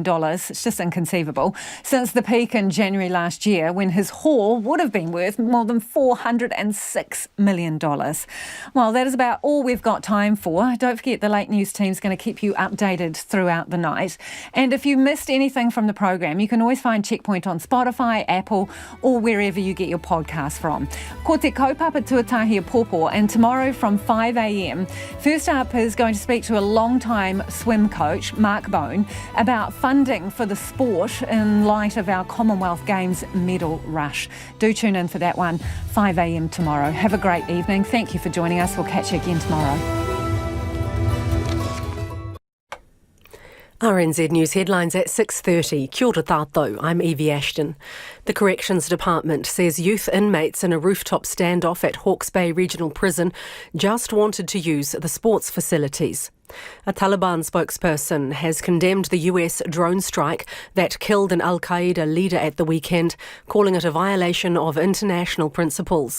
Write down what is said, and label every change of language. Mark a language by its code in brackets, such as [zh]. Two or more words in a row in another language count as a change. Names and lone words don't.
[en] It's just inconceivable. Since the peak in January last year, when his haul would have been worth more than $406 million. Well, that is about all we've got time for. Don't forget the late news team's going to keep you updated throughout the night. And if you missed anything from the program, you can always find Checkpoint on Spotify, Apple, or wherever you get your podcast from. [mi] Ko te kaupapa tuatahi a pōpō, [en] and tomorrow from 5 a.m, first up is going to speak to a long-time swim coach, Mark Bone, about funding for the sport in light of our Commonwealth Games medal rush. Do tune in for that one, 5 a.m. tomorrow. Have a great evening. Thank you for joining us. We'll catch you again tomorrow. RNZ News headlines at 6:30. [mi] Kia ora tātou, [en] I'm Evie Ashton. The Corrections Department says youth inmates in a rooftop standoff at Hawke's Bay Regional Prison just wanted to use the sports facilities. A Taliban spokesperson has condemned the US drone strike that killed an Al-Qaeda leader at the weekend, calling it a violation of international principles.